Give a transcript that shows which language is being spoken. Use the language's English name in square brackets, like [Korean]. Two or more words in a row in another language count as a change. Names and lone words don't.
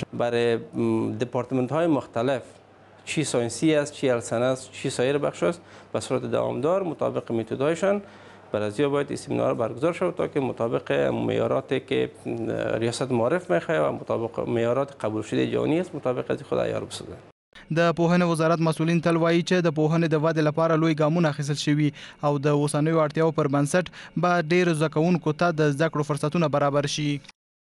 [Persian] برای دپارتمنت های مختلف چی ساینسی است، چی السنه است، چی سایر بخش است به صورت دوامدار مطابق متدایشان برازیا باید این سیمینار برگزار شود تا که مطابق معیاراتی که ریاست معارف میخواد و مطابق معیارات قبول شده جهانی است مطابق از خود عیار بسازند. [Pashto] د پوهنې وزارت مسؤلین تل وایي چې د پوهنې د ودې لپاره لوی ګامونه اخیستل شوي او د اوسنیو اړتیاو پر بنسټ به ډېرو زده کوونکو ته د زده کړو فرصتونه برابر شي.